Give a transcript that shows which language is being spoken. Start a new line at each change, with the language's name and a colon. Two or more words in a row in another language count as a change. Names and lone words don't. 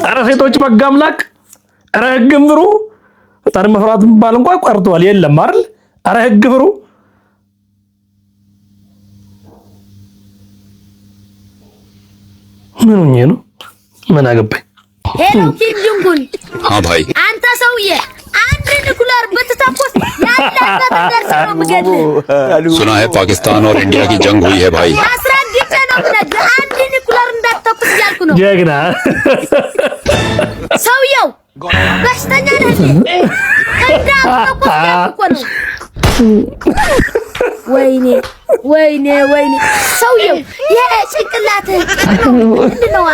Amharic: ኧረ ሴቶች በጋምላ ኧረ ሕግ ፍሩ። ፈጣሪ መፍራት ባል እንኳን ቀርቷል። የለም አይደል? ኧረ ሕግ ፍሩ። ምን ሆኜ ነው? ምን አገባኝ? ሄሎ ኪም ጆንጉን።
Hindi: हाँ भाई
Amharic: አንተ ሰውዬ አንድ ኒኩለር ብትተኩስ ያለበት ደርሶ ነው የምገድልህ።
Hindi: सुना है पाकिस्तान और इंडिया की जंग हुई है भाई
Amharic: አስረግጬ ነው የምነግርህ። አንድ ኒኩለር እንዳትተኩስ እያልኩ ነው። ጀግና ሰውየው በሽተኛ ነህ። እንዳትተኩስ እያልኩ ነው። ወይኔ ሰውየው የጭንቅላትህ ምንድን ነው?